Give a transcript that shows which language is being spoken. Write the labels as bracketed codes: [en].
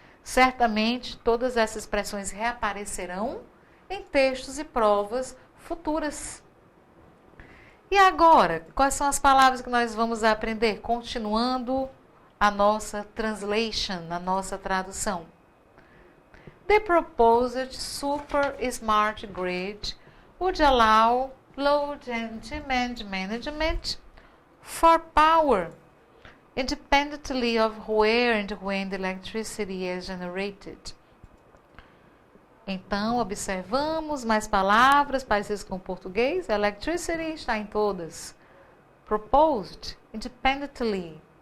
[pt] Certamente, todas essas expressões reaparecerão em textos e provas futuras. E agora, quais são as palavras que nós vamos aprender? Continuando a nossa translation, a nossa tradução. [en] The proposed super smart grid would allow load and demand management for power independently of where and when the electricity is generated. [pt] Então, observamos mais palavras parecidas com o português. Electricity está em todas. [en] Proposed, independently.